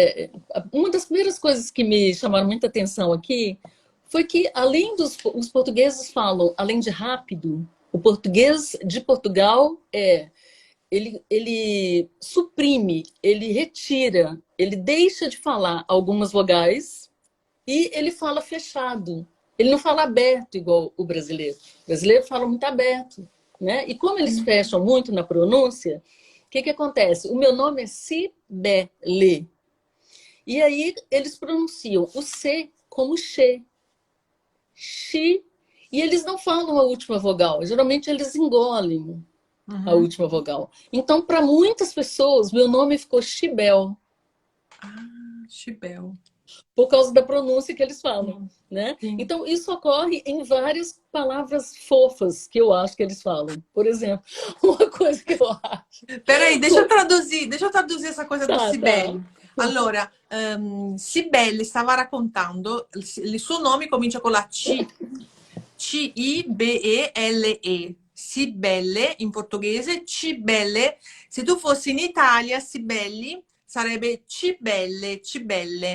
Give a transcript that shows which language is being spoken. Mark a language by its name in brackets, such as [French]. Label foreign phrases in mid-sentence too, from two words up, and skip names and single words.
[Portuguese] É, uma das primeiras coisas que me chamaram muita atenção aqui foi que, além os portugueses falam, além de rápido, o português de Portugal ele suprime, ele retira, ele deixa de falar algumas vogais e ele fala fechado. Ele não fala aberto igual o brasileiro. O brasileiro fala muito aberto, né? E como eles fecham muito na pronúncia, o que acontece? O meu nome é Cibele. E aí eles pronunciam o C como che, chi, e eles não falam a última vogal. Geralmente eles engolem a Uhum. última vogal. Então, para muitas pessoas, meu nome ficou Chibel, Ah, Chibel. por causa da pronúncia que eles falam, Sim, né? sim. Então, isso ocorre em várias palavras fofas que eu acho que eles falam. Por exemplo, uma coisa que eu acho. Peraí, deixa eu traduzir essa coisa do Tá, tá. Sibeli. [Italian] Allora, Sibeli stava raccontando, il suo nome comincia con la C, Cibele. Sibelle in portoghese, Cibelle. Se tu fossi in Italia, Sibelli sarebbe Cibelle, Cibelle.